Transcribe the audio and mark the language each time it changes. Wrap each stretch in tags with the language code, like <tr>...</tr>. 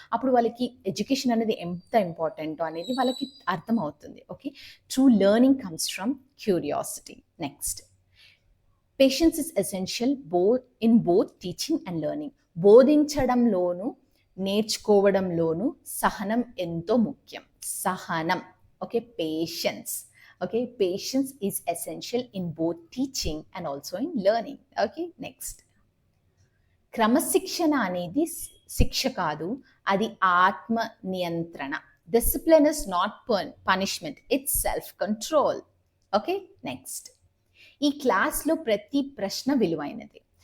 <te>అప్పుడు వాళ్ళకి ఎడ్యుకేషన్ అనేది ఎంత ఇంపార్టెంటో అనేది వాళ్ళకి అర్థమవుతుంది.</te> <en>Okay, true learning comes from curiosity. Next, patience is essential both teaching and learning.</en> <te>బోధించడంలోను నేర్చుకోవడంలోను సహనం ఎంతో ముఖ్యం. సహనం. Okay, patience.</te> <en>Okay, patience is essential in both teaching and also in learning.</en> <te>Okay, next, క్రమశిక్షణ అనేది శిక్ష కాదు, అది ఆత్మ నియంత్రణ.</te> <en>Discipline is not punishment, it's self control.</en> <te>Okay, next, ఈ క్లాస్లో ప్రతి ప్రశ్న విలువైనది.</te>